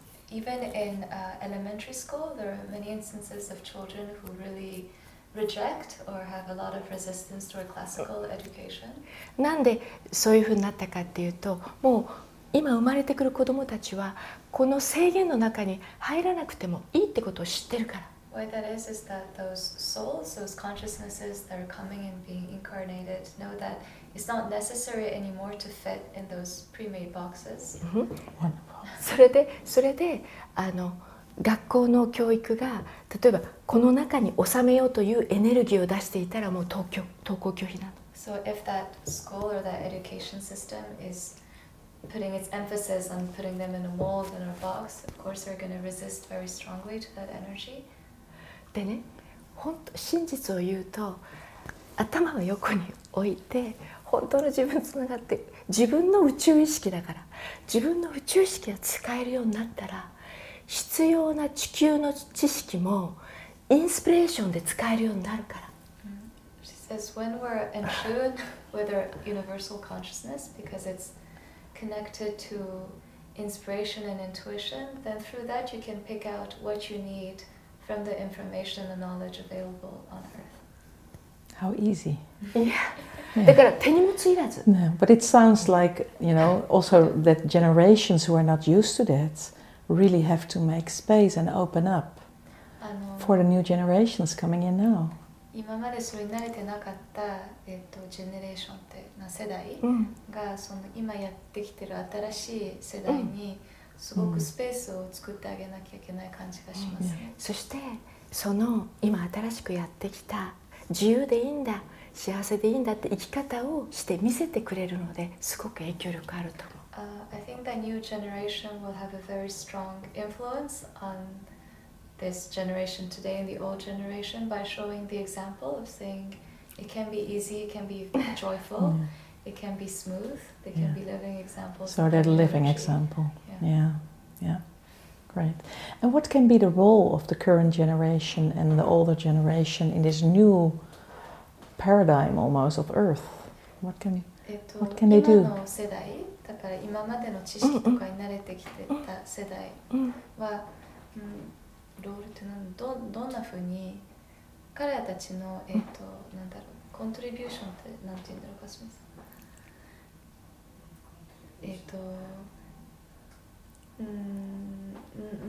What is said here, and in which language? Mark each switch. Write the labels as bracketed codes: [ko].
[en] Even in elementary school, there are many instances of children who really reject or have a lot of resistance toward classical education. [ja] なんでそういうふうになったかっていうと、もう今生まれてくる子供たちはこの制限の中に入らなくてもいいってことを知ってるから。 [en] What that is that those souls, those consciousnesses that are coming and being incarnated know that it's not necessary anymore to fit in those pre-made boxes. [ja] それで学校の教育が例えばこの中に収めようというエネルギーを出していたらもう登校拒否なの。 [en] So if that school or that education system is putting its emphasis on putting them in a mold in a box, of course they're going to resist very strongly to that energy. [ja] でね、本当真実を言うと、頭を横に置いて本当の自分つながって、自分の宇宙意識だから、自分の宇宙意識が使えるようになったら、必要な地球の知識もインスピレーションで使えるようになるから。 [en] She says when we're in tune with our universal consciousness, because it's connected to inspiration and intuition, then through that you can pick out what you need from the information and knowledge available on Earth. How easy. [ja] いや、だから手荷物いらず。 [en] No, but it sounds like, you know, also that generations who are not used to that really have to make space and open up for the new generations coming in now. [ja] 今までそれに慣れてなかった、ジェネレーションってな世代が、その今やってきてる新しい世代にすごくスペースを作ってあげなきゃいけない感じがしますね。そしてその今新しくやってきた自由でいいんだ、幸せでいいんだって生き方をして見せてくれるので、すごく影響力あると思う。 [en] I think that new generation will have a very strong influence on this generation today and the old generation by showing the example of saying it can be easy, it can be joyful, it can be smooth, they can be living examples. So they're living example. Yeah, great. And what can be the role of the current generation and the older generation in this new paradigm almost of Earth? What can they do? [ja] 今の世代、だから今までの知識とかに慣れてきてた世代は、ロールってどんなふうに彼らたちのなんだろう、コントリビューションってなんて言うんだろうか、すみません。